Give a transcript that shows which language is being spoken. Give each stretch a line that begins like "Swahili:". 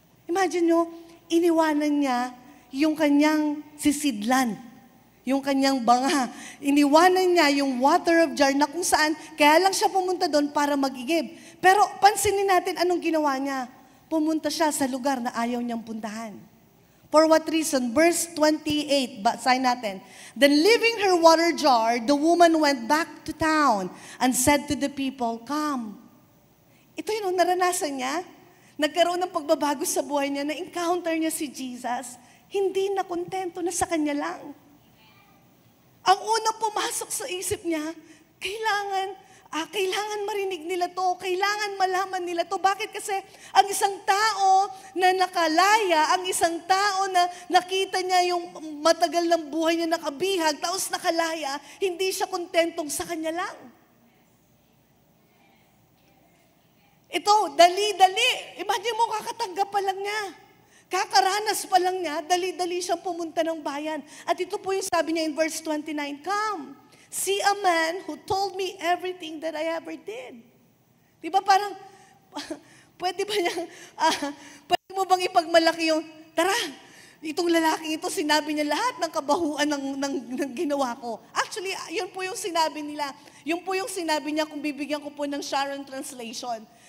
Filipino: Imagine nyo, iniwanan niya yung kanyang sisidlan, yung kanyang banga. Iniwanan niya yung
English: water of jar
Filipino: na kung saan, kaya lang siya pumunta doon para magigib. Pero pansinin natin anong ginawa niya. Pumunta siya sa lugar na ayaw niyang puntahan.
English: For what reason? Verse 28,
Filipino: basahin natin.
English: Then leaving her water jar, the woman went back to town and said to the people, Come.
Filipino: Ito yun, naranasan niya. Nagkaroon ng pagbabago sa buhay niya, na-encounter niya si Jesus. Hindi na kontento na sa kanya lang. Ang unang pumasok sa isip niya, kailangan marinig nila to, kailangan malaman nila to. Bakit? Kasi ang isang tao na nakalaya, ang isang tao na nakita niya yung matagal ng buhay niya nakabihag, tapos nakalaya, hindi siya kontentong sa kanya lang. Ito, dali-dali. Imagine mo, kakatanggap pa lang niya. Kakaranas pa lang niya, dali-dali siyang pumunta ng bayan. At ito po yung sabi niya in verse 29, Come.
English: See a man who told me everything that I ever did.
Filipino: Di ba parang, pwede pwede mo bang ipagmalaki yung, tara, itong lalaking ito, sinabi niya lahat ng kabahuan ng ginawa ko. Actually, yun po yung sinabi nila. Yun po yung sinabi niya kung bibigyan ko po ng Sharon Translation.